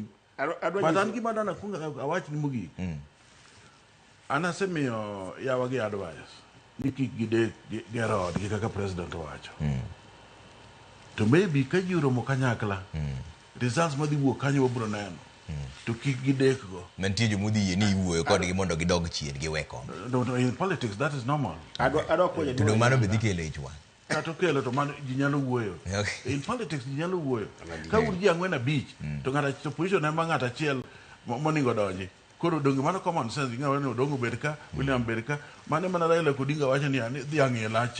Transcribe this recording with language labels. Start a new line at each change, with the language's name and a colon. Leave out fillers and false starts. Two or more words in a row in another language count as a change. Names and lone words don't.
Luo (Kenya and Tanzania): Badan gima dana kunga awach ni mugi. Anasemiyo yawa gi advice. Ni kik gide gerod gi kaka president wacho. To maybe ka ji oromo kanyakla, results madhi wuok kanyo wabro neno. To kik gidek go. Mantie jomudhi yie ni iwuoyo kodgi mondo gidog chien giweko. No,
English: in politics that is normal.
Luo (Kenya and Tanzania): To do mano be dhi kelo ich wang'. Kato kelo to mano ji nyalo wuoyo.
English: In politics
Luo (Kenya and Tanzania): ji nyalo wuoyo. Ka un ji ang'wen abich, to ng'ata to position ema ng'ata achiel moningo donji. Koro donge mano
English: common sense
Luo (Kenya and Tanzania): ng'awa ni Odongo bed ka, William bed ka, mane mana Raila Odinga wacho ni dhi ang'e lacha.